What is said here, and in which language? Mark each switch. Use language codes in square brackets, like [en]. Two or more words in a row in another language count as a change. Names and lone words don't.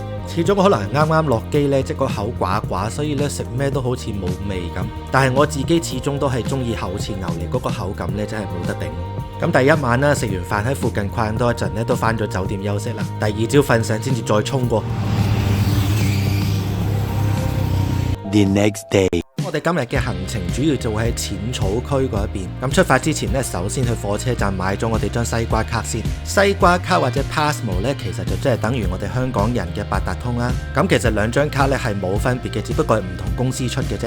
[yue] 始終可能啱啱落機呢，即個口寡寡，所以呢食咩都好似冇味咁。但係我自己始終都係中意厚切牛脷嗰個口感呢，真係冇得頂。咁第一晚啦，食完飯喺附近逛多一陣呢，都返咗酒店休息啦。第二朝瞓醒先至再衝過。 [en] The next day。 [yue] 我哋今日嘅行程主要就會喺淺草區嗰一邊。咁出發之前呢，首先去火車站買咗我哋張西瓜卡先。西瓜卡或者 Passmo 呢，其實就即係等於我哋香港人嘅八達通啦。咁其實兩張卡呢係冇分別嘅，只不過係唔同公司出嘅啫。